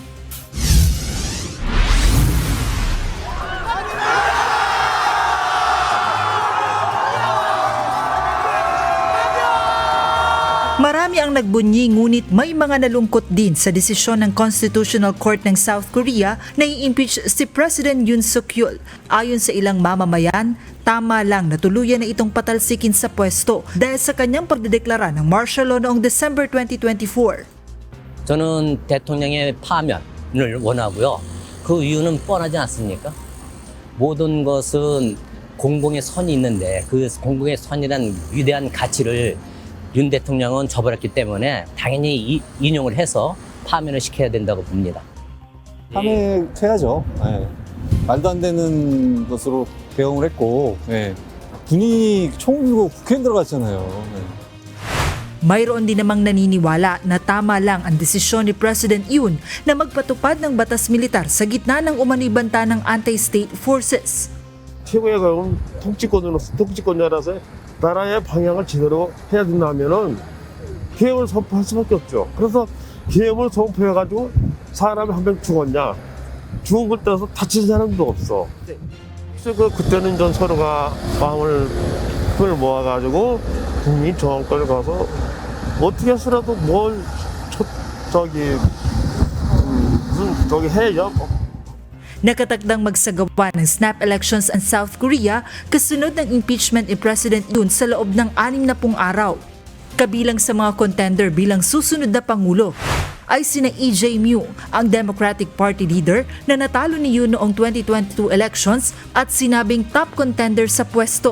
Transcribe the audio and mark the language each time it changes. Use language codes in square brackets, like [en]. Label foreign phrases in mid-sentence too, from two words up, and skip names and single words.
[tl] Marami ang nagbunyi ngunit may mga nalungkot din sa desisyon ng [en] Constitutional Court [tl] ng South Korea na i-impeach si President Yoon Suk-yeol. Ayon sa ilang mamamayan, tama lang na tuluyan na itong patalsikin sa pwesto dahil sa kanyang pagdedeklara ng [en] martial law [tl] noong December 2024. [ko] 저는 대통령의 파면을 원하고요. 그 이유는 뻔하지 않습니까? 모든 것은 공공의 선이 있는데 그 공공의 선이란 위대한 가치를 윤 대통령은 저버렸기 때문에 당연히 인용을 해서 파면을 시켜야 된다고 봅니다. 파면해야죠. 네. 말도 안 되는 것으로 대응을 했고 분이 총 들고 국회에 들어갔잖아요. [tl] Mayroon din namang naniniwala na tama lang ang desisyon ni President Yoon na magpatupad ng batas militar sa gitna ng umano'y banta ng [en] anti-state forces. [ko] 최고의 가은 통치권자로서 나라의 방향을 제대로 해야 된다면은 계엄을 선포할 수밖에 없죠. 그래서 계엄을 선포해가지고 사람이 한 명 죽었냐? 죽은 걸 떠나서 다친 사람도 없어. 그래서 그때는 전 서로가 마음을 힘을 모아가지고 국민 정원까지 가서 어떻게 해서라도 뭘 저기 해요. [tl] Nakatakdang magsagawa ng [en] snap elections [tl] ang South Korea kasunod ng impeachment ni President Yoon sa loob ng 60 araw. Kabilang sa mga contender bilang susunod na Pangulo ay sina E.J. Myung, ang Democratic Party leader na natalo ni Yoon noong 2022 elections at sinabing [en] top contender [tl] sa pwesto.